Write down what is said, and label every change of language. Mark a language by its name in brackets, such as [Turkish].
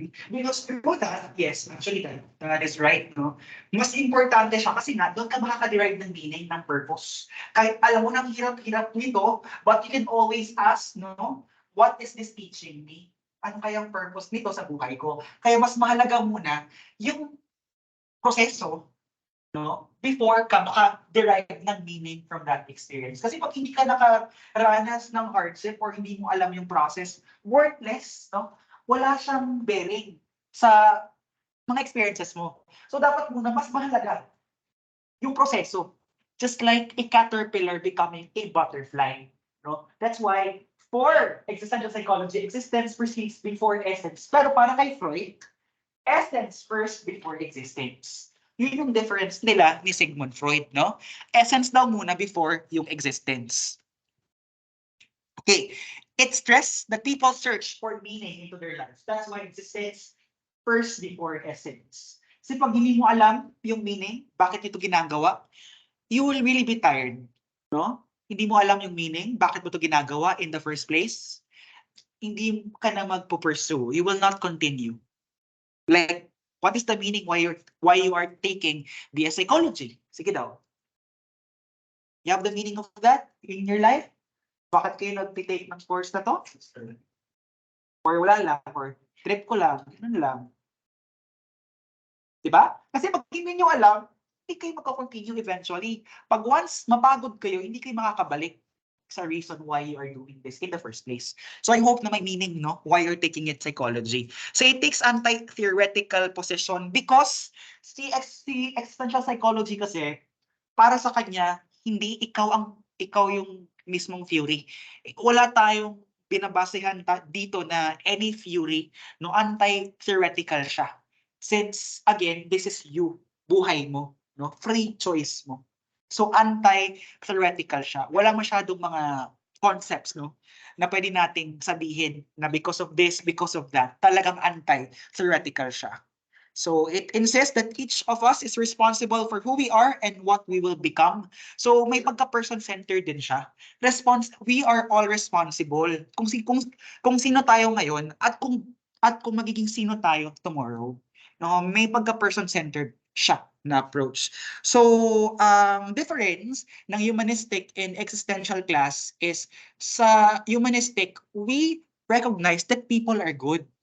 [English] Because through that, yes, actually that is right, no? [Filipino] Mas importante siya kasi nga, doon ka makaka-derive ng meaning, ng purpose. Kahit alam mo nang hirap-hirap nito, [English] but you can always ask, no? What is this teaching me? [Filipino] Ano kayang purpose nito sa buhay ko? Kaya mas mahalaga muna yung proseso, no? [English] Before ka maka-derive ng meaning from that experience. [Filipino] Kasi pag hindi ka nakaranas ng hardship or hindi mo alam yung process, worthless, no? Wala siyang bearing sa mga experiences mo. So dapat muna mas mahalaga yung proseso. [English] Just like a caterpillar becoming a butterfly. No? That's why for existential psychology, existence precedes before essence. Pero para kay Freud, essence first before existence. [Filipino] Yun yung difference nila ni Sigmund Freud, no? Essence daw muna before yung existence. [English] Okay, it stressed that people search for meaning into their lives. That's why existence first before essence. [Filipino] Kasi pag hindi mo alam yung meaning, bakit ito ginagawa, [English] you will really be tired, no? [Filipino] Hindi mo alam yung meaning, bakit mo to ginagawa [English] in the first place. [Filipino] Hindi ka na magpo-pursue. [English] You will not continue. Like, what is the meaning why you are taking the psychology? Sige daw. You have the meaning of that in your life? [Filipino] Bakit kayo nag-take ng course na to? Or wala lang, or trip ko lang, ganun lang. Diba? Kasi pag hindi nyo alam, hindi kayo magka-continue eventually. Pag once mapagod kayo, hindi kayo makakabalik sa [English] reason why you are doing this in the first place. So I hope na may meaning, no? Why you're taking it psychology. So it takes anti-theoretical position because [Filipino] si existential psychology kasi, para sa kanya, hindi ikaw yung mismong theory. Wala tayong binabasehan dito na any theory, no, anti-theoretical siya. Since again, this is you, buhay mo, no, free choice mo. So anti-theoretical siya. Wala masyadong mga concepts, no, na pwede nating sabihin na [English] because of this, because of that. [Filipino] Talagang anti-theoretical siya. [English] So it insists that each of us is responsible for who we are and what we will become. [Filipino] So may pagka-person-centered din siya. We are all responsible kung sino tayo ngayon at kung magiging sino tayo tomorrow. No, may pagka-person-centered siya na approach. [English] So difference ng humanistic and existential class is sa humanistic we recognize that people are good.